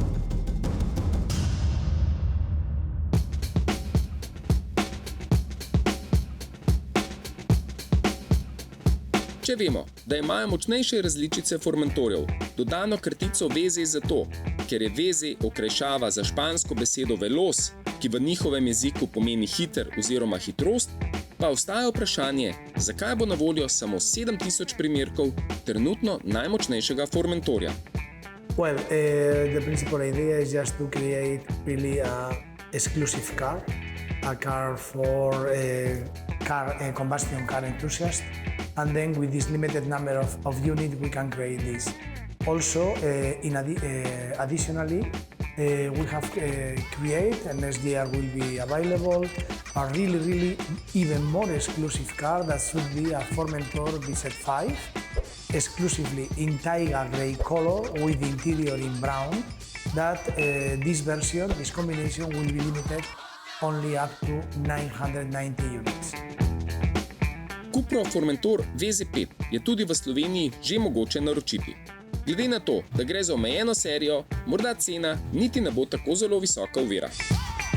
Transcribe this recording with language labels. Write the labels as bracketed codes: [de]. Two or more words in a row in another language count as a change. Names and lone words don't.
[sl] Če vemo, da imajo močnejše različice Formentorjev dodano kratico VZ zato, ker je VZ okrajšava za špansko besedo veloz, ki v njihovem jeziku pomeni hiter oziroma hitrost, pa ostaja vprašanje, zakaj bo na voljo samo 7000 primerkov trenutno najmočnejšega Formentorja. [en] Well, the principal idea is just to create really an exclusive car, a car for combustion car enthusiasts, and then with this limited number of units we can create this. Also, additionally, we have created, and next year will be available, a really even more exclusive car that should be a Formentor VZ5, exclusively in Taiga grey color with the interior in brown. That this version, this combination will be limited only up to 990 units. [sl] Cupro Formentor VZ5 je tudi v Sloveniji že mogoče naročiti. Glede na to, da gre za omejeno serijo, morda cena niti ne bo tako zelo visoka ovira.